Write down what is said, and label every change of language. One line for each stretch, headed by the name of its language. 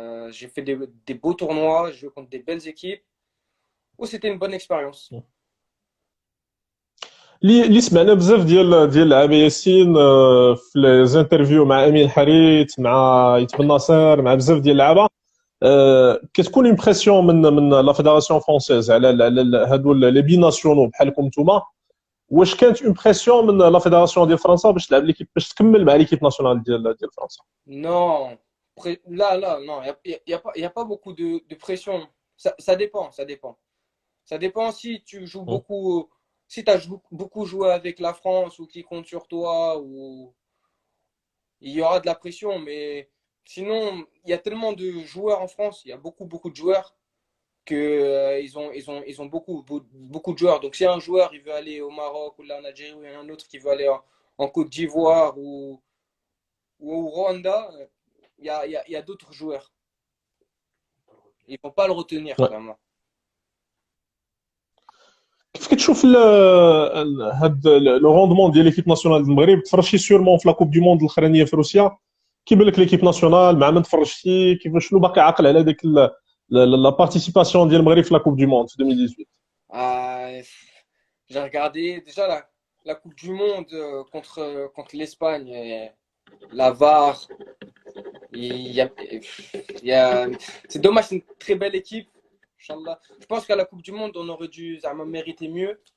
French: J'ai fait des beaux tournois, j'ai joué contre des belles équipes. Oh, c'était une bonne expérience.
Arabic: اللي سمعنا بزاف ديال اللعابه ياسين في لي زانترفيو مع امين حريت مع يتبن ناصر مع بزاف ديال اللعابه كتكون
French: اون بريسيون من لا فيدراسيون فرونسيز
Arabic: على هادو لي بي ناسيونو بحالكم نتوما. واش كانت
French: اون بريسيون من لا فيدراسيون
Arabic: ديال فرنسا باش تلعب ليكيب باش تكمل مع ليكيب ناسيونال ديال فرنسا؟
French: Non, là, non, y a pas beaucoup de pression. Ça dépend, ça dépend. Ça dépend si tu joues beaucoup, si tu as beaucoup joué avec la France ou qui compte sur toi, ou il y aura de la pression. Mais sinon, il y a tellement de joueurs en France, il y a beaucoup de joueurs que ils ont beaucoup de joueurs. Donc si un joueur il veut aller au Maroc ou là en Algérie, ou il y en a un autre qui veut aller en Côte d'Ivoire ou au Rwanda, il y a d'autres joueurs. Ils vont pas le retenir, Ouais. vraiment.
Arabic: كيف كتشوف هاد لو روندمون ديال ليكيب ناسيونال ديال المغرب؟ تفرجتي سيرمون في
French: لا كوب دي موند
Arabic: الاخرانيه في روسيا، كيبان لك ليكيب ناسيونال مع من تفرجتي كيف شنو باقي عاقل على ديك لا بارتيسيباسيون ديال المغرب في لا كوب دي موند في 2018؟
French: Euh, j'ai regardé déjà la Coupe du Monde contre l'Espagne, et la VAR. Il y a, il y a- c'est dommage, c'est une très belle équipe. Inch'Allah. Je pense qu'à la Coupe du Monde, on aurait dû zama, mériter mieux.